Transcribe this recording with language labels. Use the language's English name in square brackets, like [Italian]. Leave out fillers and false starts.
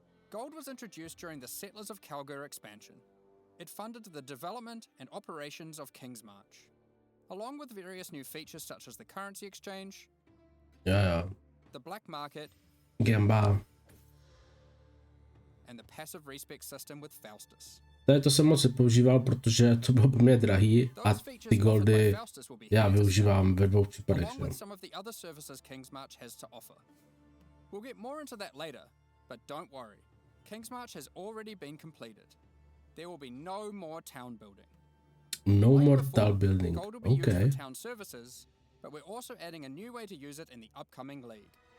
[English] Gold was introduced during the Settlers of Kalgur expansion. It funded the development and operations of King's March, along with various new features such as the currency exchange, the black market, Gamba. and the passive respec system with Faustus. [Czech] To jsem moc nepoužíval, protože to bylo pro mě drahý a ty goldy já využívám ve dvou případech. [English] Along with some of the other services King's March has to offer. We'll get more into that later, but don't worry. King's March has already been completed. There will be no more town building. No Like more before, town building. Gold will be used Okay. for town services, but we're also adding a new way to use it in the upcoming league.